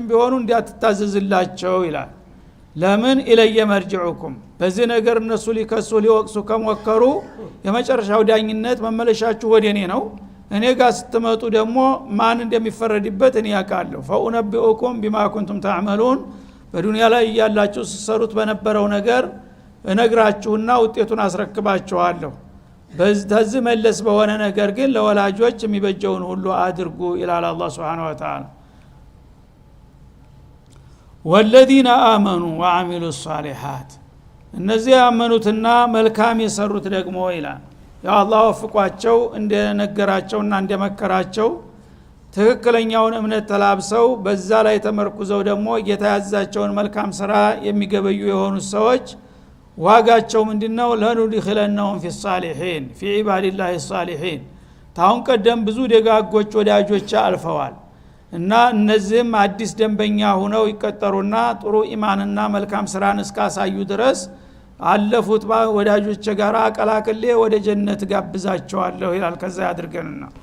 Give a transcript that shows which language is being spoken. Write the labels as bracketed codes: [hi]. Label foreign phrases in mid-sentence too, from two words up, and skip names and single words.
[am] ቢሆኑ እንዲያትታዘዝላቸው ይላል። ለምን [ar] إلي مرجعكم [am] በዚህ ነገር እነሱ ሊከሱ ሊወቅሱ ከሞከሩ የመጨረሻው ዳኝነት መመለሻችሁ ወደ እኔ ነው። እኔ ጋር ስትመጡ ደግሞ ማን እንደሚፈረድበት እኔ ያውቃለሁ [ar] فأنبئكم بما كنتم تعملون [am] በዱንያ ላይ ያላችሁ ስትሰሩት በነበረው ነገር እነግራችሁና ውጤቱን አስረክባችኋለሁ በዚህ መለስ በሆነ ነገር ግን ለወላጆች የሚበጀውን ሁሉ አድርጉ ይላል አላህ [ar] سبحانه وتعالى والذين آمنوا وعملوا الصالحات [am] እነዚህ ያመኑትና መልካም የሰሩት ደግሞ ይላል ያ አላህ ወፍቋቸው እንደነገራቸውና እንደመከራቸው ትክክለኛውን እምነት ተላብሰው በዛ ላይ ተመርኩዘው ደግሞ ጌታ ያዛቸውን መልካም ስራ የሚገበዩ የሆኑ ሰዎች ዋጋቸው ምንድነው [ar] لندخلنهم في الصالحين في عباد الله الصالحين [am] ታውን ቀደም ብዙ ደጋጎች ወዳጆች አልፈዋል እና እነዚህም አዲስ ደንበኛ ሆነው ይቀጠሩና ጥሩ ኢማንና መልካም ስራን እስካሳዩ ድረስ አለፉት ወዳጆች ጋር አቀላቅሌ ወደ ጀነት ጋብዛቸዋለሁ ይላል ከዛ ያድርገንና